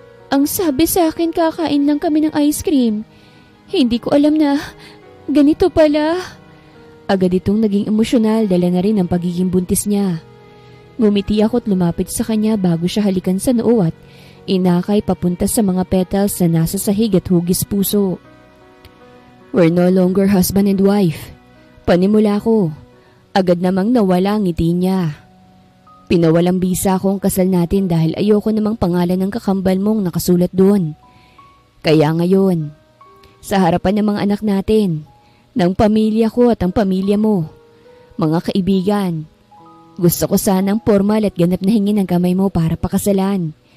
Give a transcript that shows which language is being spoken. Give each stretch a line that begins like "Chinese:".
Filipino: Ang sabi sa akin kakain lang kami ng ice cream. Hindi ko alam na ganito pala. Agad itong naging emosyonal dala na rin ang pagiging buntis niya. Ngumiti ako at lumapit sa kanya bago siya halikan sa noo at inakay papunta sa mga petals na nasa sahig at hugis puso.
English: We're no longer husband and wife.
Filipino: Panimula ko. Agad namang nawala ang ngiti niya. Pinawalang bisa ko ang kasal natin dahil ayoko namang pangalan ng kakambal mong nakasulat doon. Kaya ngayon, sa harapan ng mga anak natin, ng pamilya ko at ang pamilya mo, mga kaibigan, gusto ko sanang formal at ganap na hingin ang kamay mo para pakasalan.